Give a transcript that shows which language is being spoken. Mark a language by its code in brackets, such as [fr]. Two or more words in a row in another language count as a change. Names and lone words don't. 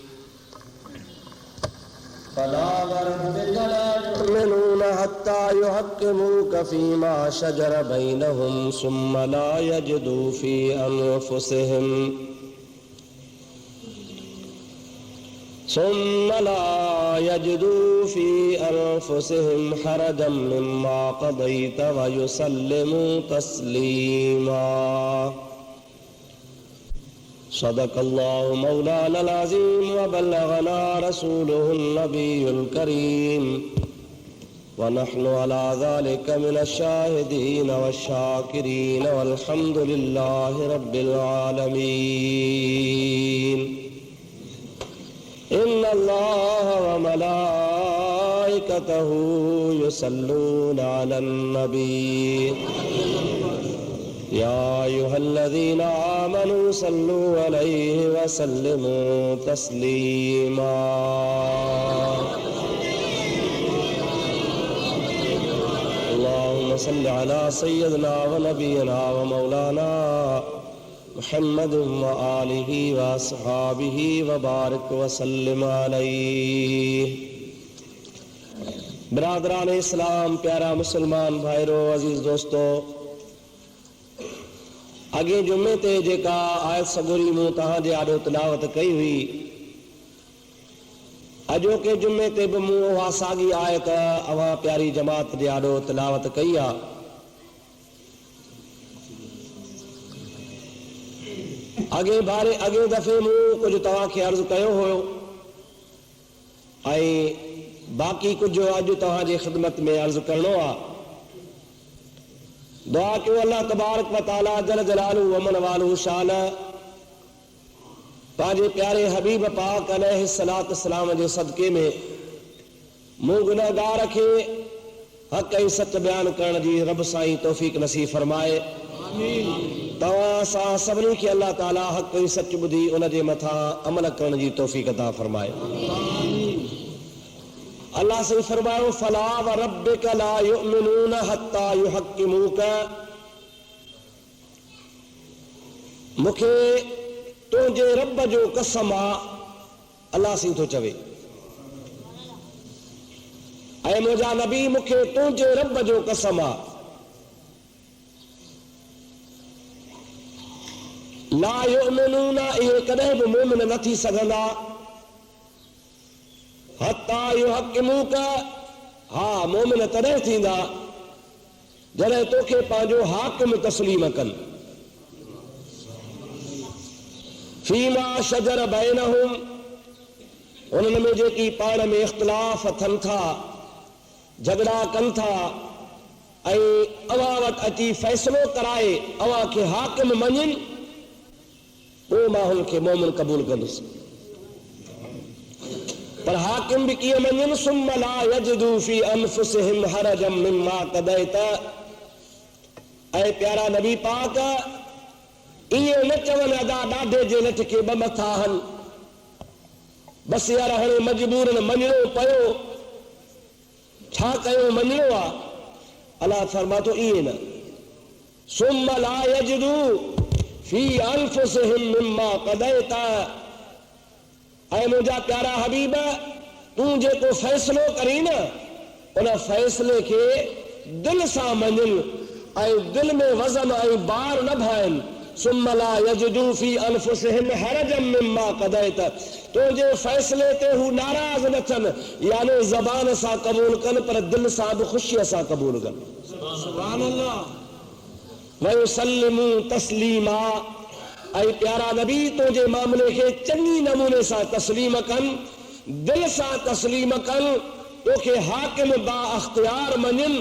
[ar] فلا وربك لا يؤمنون حتى يحكموك فيما شجر بينهم ثم لا يجدوا في أنفسهم حرجا مما قضيت ويسلموا تسليما. صدق الله مولانا العظيم وبلغنا رسوله النبي الكريم ونحن على ذلك من الشاهدين والشاكرين والحمد لله رب العالمين. إن الله وملائكته يصلون على النبي يا أيها الذين آمنوا صلوا عليه وسلموا تسليما. اللهم صل على سيدنا ونبينا ومولانا محمد وآله وأصحابه وبارك وسلم عليه. [sd] बिरादरान इस्लाम, प्यारा मुसलमान भाईरो, अजीज दोस्तों, अगे जुमे ते जेका आयत सगुरी मूं तव्हां जे आॾो तिलावत कई हुई, अॼोके जुमे ते बि मूं उहा साॻी आयत अवां प्यारी जमात जे आॾो तिलावत कई आहे। अगे दफ़े मूं कुझु तव्हांखे अर्ज़ु कयो हुयो ऐं बाक़ी कुझु अॼु तव्हांजे ख़िदमत में अर्ज़ु करणो आहे। दुआ कयो अल्लाह [ar] تبارك وتعالى جل جلاله ومن والاه [sd] शान पंहिंजे प्यारे हबीब पाक [ar] عليه الصلاة والسلام [sd] जे सदके में मूं गुनहगार खे हक़ ऐं सच बयान करण जी रब साईं तौफ़ीक़ नसीब फरमाए। तव्हां असां सभिनी खे अल्लाह ताला हक़ ऐं सच ॿुधी उन जे मथां अमल करण जी तौफ़ीक़ अता फरमाए। अल्लाह से फरमायो [ar] فلا وربك لا يؤمنون حتى يحكموك. [sd] मूंखे तुंहिंजे रब जो कसम आहे, अल्लाह से थो चवे, ऐं मुंहिंजा नबी मूंखे तुंहिंजे रब जो कसम आहे, [ar] لا يؤمنون [sd] इहे कॾहिं बि मोमिन न थी सघंदा [ar] حتى يحكموك. [sd] हा, मोमिन तॾहिं थींदा जॾहिं तोखे पंहिंजो हाकिम तस्लीम कनि। [ar] فيما شجر بينهم, [sd] उन्हनि में जेकी पाण में इख्तिलाफ़ थियनि था, झगड़ा कनि था, ऐं अव्हां वटि अची फ़ैसिलो कराए अव्हां खे हाकिम मञनि, पोइ मां हुन खे मोमिन क़बूल कंदुसि। पर हाकिम भी कीअं मञनि? [ar] ثم لا يجدوا في أنفسهم حرجا مما قضيت. [sd] ऐं प्यारा नबी पाक ईअं न चवनि अदा ॾाढे जे लठ खे ॿ मथा हन, बसि यार हाणे मजबूरन मञणो पियो, छा कयो, मञणो आहे। अलाह फरमातो ईअं न, [ar] ثم لا يجدوا في أنفسهم مما قضيت. [sd] ऐं मुंहिंजा प्यारा हबीब, तूं जेको फ़ैसिलो करी न, उन फ़ैसिले खे दिल सां मञनि ऐं दिल में वज़न ऐं बार न भाइनि। [ar] ثم لا يجدوا في أنفسهم حرجا مما قضيت, [sd] तुंहिंजे फ़ैसिले ते हू नाराज़ न थियनि, यानी ज़बान सां क़बूल कनि पर दिल सां बि ख़ुशीअ सां क़बूल कनि। [ar] سبحان الله ويسلموا تسليما. [sd] ऐं प्यारा नबी तुंहिंजे मामले खे चङी नमूने सां तस्लीम कनि, दिल सां तस्लीम कनि, तोखे हाकिम बा अख्तियार मञनि।